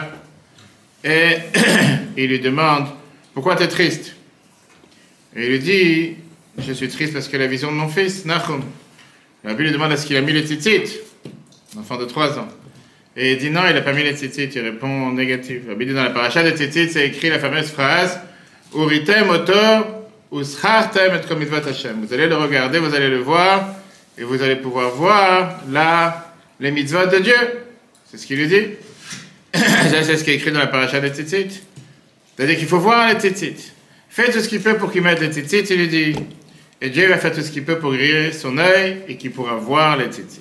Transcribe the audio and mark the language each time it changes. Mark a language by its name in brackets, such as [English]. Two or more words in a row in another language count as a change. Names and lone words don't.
[French] Et il lui demande, pourquoi tu es triste? Et il lui dit, je suis triste parce que la vision de mon fils, Nahum. Le rabbi lui demande, est-ce qu'il a mis les tzitzit? Un enfant de 3 ans. Et il dit, non, il n'a pas mis les tzitzit. Il répond négatif. Le rabbi dit, dans la paracha des tzitzit, c'est écrit la fameuse phrase, [Hebrew] וראיתם אותו וזכרתם את כל מצוות השם. [French] Vous allez le regarder, vous allez le voir, et vous allez pouvoir voir les mitzvot de Dieu. C'est ce qu'il lui dit. C'est ce qui est écrit dans la paracha des tzitzit. C'est-à-dire qu'il faut voir les tzitzit. Fais tout ce qu'il peut pour qu'il mette les tzitzit, il lui dit. Et Dieu va faire tout ce qu'il peut pour griller son œil et qu'il pourra voir les tzitzit.